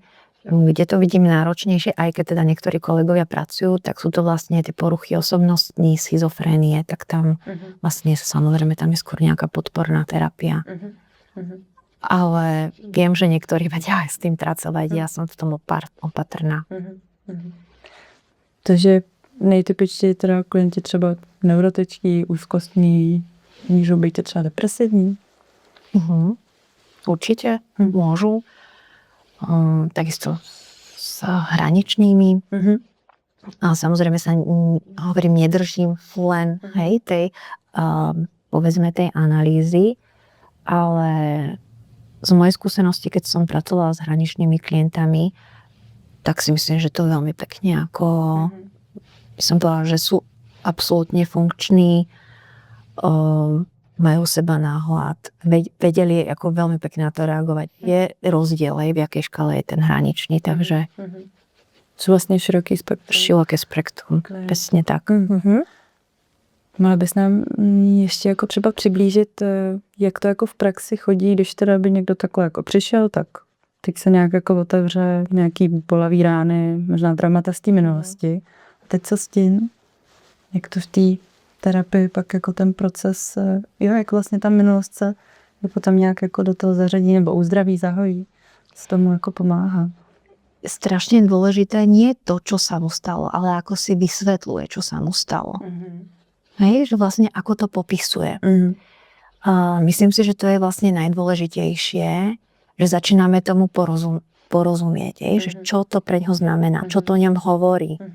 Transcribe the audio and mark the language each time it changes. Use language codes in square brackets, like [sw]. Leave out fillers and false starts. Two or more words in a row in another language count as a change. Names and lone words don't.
[sk] Kde to vidím náročnejšie, aj keď teda niektorí kolegovia pracujú, tak sú to vlastne tie poruchy osobnostní, schizofrénie, tak tam vlastne samozrejme tam je skôr nejaká podporná terapia. Ale viem, že niektorí vedia aj s tým pracovať, ja som v tom opatrná. [cs] Takže nejtypičtěji teda klienti třeba neurotičtí, úzkostní, můžou být třeba depresivní? [sk] Určite môžu. Takisto s hraničnými. A samozrejme sa hovorím, nedržím len tej povedzme tej analýzy, ale z mojej skúsenosti, keď som pracovala s hraničnými klientami, tak si myslím, že to veľmi pekne ako by som povedala, že sú absolútne funkční, majú seba náhľad, vedeli ako veľmi pekne na to reagovať. Je rozdiel aj v jakej škále je ten hraničný, takže [cs] Jsou vlastně široký spektrum. Široké spektrum, přesně tak. Mohla bys nám ještě jako třeba přiblížit, jak to jako v praxi chodí, když teda by někdo takhle jako přišel, tak teď se nějak jako otevře nějaký bolavý rány, možná traumata z té minulosti. A teď co s tím? Jak to v té terapii pak jako ten proces, jak vlastně ta minulost se jako tam nějak jako do toho zařadí nebo uzdraví, zahojí, co tomu jako pomáhá? [sk] Strašne dôležité nie je to, čo sa mu stalo, ale ako si vysvetľuje, čo sa mu stalo. Hej, že vlastne ako to popisuje. Myslím si, že to je vlastne najdôležitejšie, že začíname tomu porozumieť, že čo to pre ňo znamená, čo to o ňom hovorí.